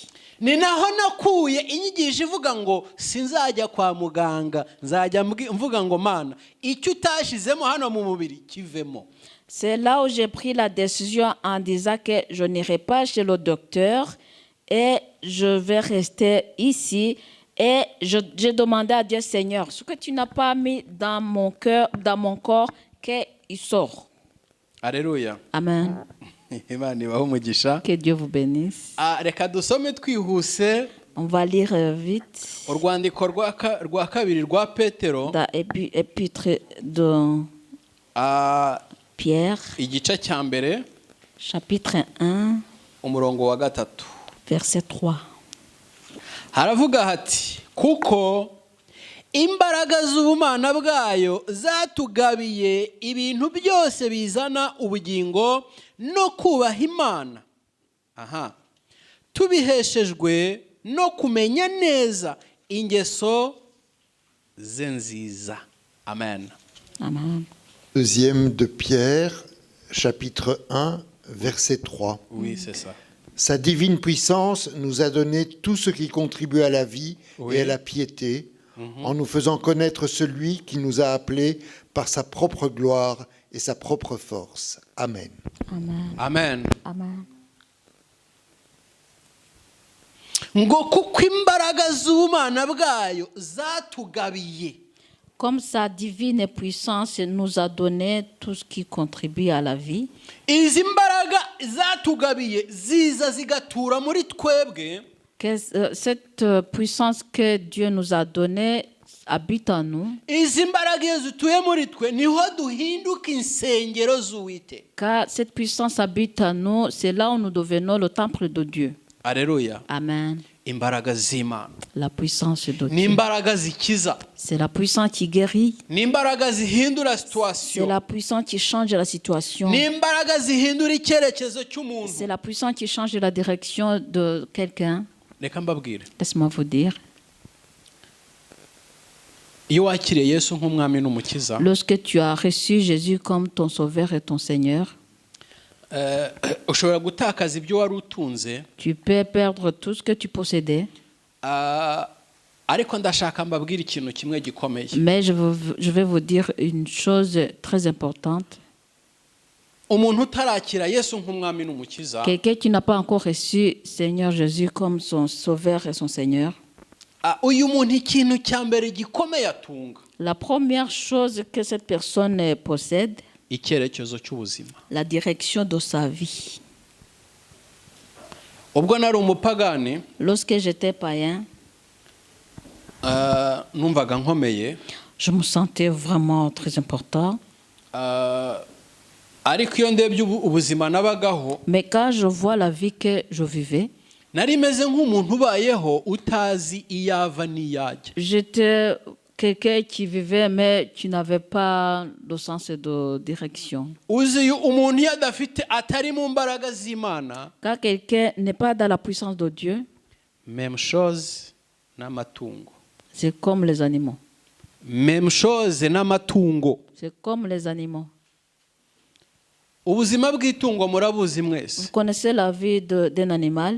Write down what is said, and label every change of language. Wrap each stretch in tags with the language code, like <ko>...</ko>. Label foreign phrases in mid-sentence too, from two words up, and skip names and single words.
<rw>Ni naho nakuye inyigisho ivuga ngo sinzajya kwa muganga, nzajya mvuga ngo Mana icyo utashizemo hano mu mubiri kivemo.</rw> <fr>C'est là où j'ai pris la décision en disant que je n'irai pas chez le docteur et je vais rester ici. Et j'ai demandé à Dieu, Seigneur, ce que tu n'as pas mis dans mon cœur, dans mon corps, qu'il sort. Alléluia. Amen.</fr> <rw>Imana ibahe umugisha.</rw> <fr>Que Dieu vous bénisse.</fr> <rw>Reka dusome twihuse</rw> <fr>On va lire vite</fr> <rw>urwandiko rwa kabiri rwa Petero,</rw> <fr>dans l'épître de Pierre,</fr> <rw>igice cya mbere</rw> <fr>chapitre 1,</fr> <rw>umurongo wa 3.</rw> <fr>verset 3.</fr> <rw>Haravuga hati kuko imbaraga z'ubumana bwayo zatugabiye ibintu byose bizana ubugingo no kubaha Imana. Tubiheshejwe no kumenya neza ingeso ze nziza. Amen. Amen.</rw> <fr>Deuxième de Pierre, chapitre 1, verset 3. Oui, c'est ça. Sa divine puissance nous a donné tout ce qui contribue à la vie et à la piété, en nous faisant connaître celui qui nous a appelés par sa propre gloire et sa propre force. Amen. Amen. Amen. Amen.</fr> <rw>Ngo kuko imbaraga z'ubumana bwayo zatugabiye.</rw> <fr>Comme sa divine puissance nous a donné tout ce qui contribue à la vie.</fr> <rw>Izi mbaraga zatugabiye ziza zigatura muri twebwe.</rw> <fr>Cette puissance que Dieu nous a donnée habite en nous,</fr> <rw>izi mbaraga iyo zituye muri twe niho duhinduka insengero z'Uwiteka.</rw> <fr>car cette puissance habite en nous, c'est là où nous devenons le temple de Dieu. Alléluia. Amen.</fr> <rw>Imbaraga z'Imana</rw> <fr>La puissance de</fr> <rw>ni</rw> <fr>Dieu.</fr> <rw>imbaraga zikiza,</rw> <fr>C'est la puissance qui guérit.</fr> <rw>ni imbaraga zihindura</rw> <fr>C'est situation, la puissance qui change la situation.</fr> <rw>ni imbaraga zihindura icyerekezo cy'umuntu.</rw> <fr>C'est la puissance qui change la direction de quelqu'un.</fr> <rw>Reka mbabwire,</rw> <fr>Laisse-moi vous dire.</fr> <rw>iyo wakiriye Yesu nk'umwami n'umukiza,</rw> <fr>Lorsque tu as reçu Jésus comme ton sauveur et ton Seigneur,</fr> <rw>ushobora gutakaza ibyo wari utunze,</rw> <fr>tu peux perdre tout ce que tu possédais.</fr> <rw>ariko ndashaka mbabwire ikintu kimwe gikomeye.</rw> <fr>Mais je vais vous dire une chose très importante.</fr> <rw>Umuntu utarakira Yesu nk'umwami n'umukiza,</rw> <fr>Quelqu'un qui n'a pas encore reçu Seigneur Jésus comme son sauveur et son Seigneur,</fr> <rw>uyu muntu ikintu cya mbere gikomeye atunga,</rw> <fr>la première chose que cette personne possède,</fr> <rw>icyerekezo cy'ubuzima.</rw> <fr>la direction de sa vie.</fr> <rw>Ubwo nari umupagani,</rw> <fr>Lorsque j'étais païen,</fr> <rw>numvaga nkomeye,</rw> <fr>je me sentais vraiment très important.</fr> <rw>ariko iyo ndebye ubuzima nabagaho,</rw> <fr>Mais quand je vois la vie que je vivais,</fr> <rw>nari meze nk'umuntu ubayeho utazi iyo ava n'iyajya.</rw> <fr>j'étais quelqu'un qui vivait, mais qui n'avait pas de sens de direction.</fr> <rw>Uzi umuntu iyo adafite atari mu mbaraga z'Imana,</rw> <fr>Quand quelqu'un n'est pas dans la puissance de Dieu, même chose</fr> <rw>n'amatungo,</rw> <fr>c'est comme les animaux. même chose</fr> <rw>n'amatungo.</rw> <fr>C'est comme les animaux.</fr> <rw>Ubuzima bw'itungo murabuzi</rw> <fr>Vous</fr> <rw>mwese,</rw> <fr>connaissez la vie d'un animal?</fr>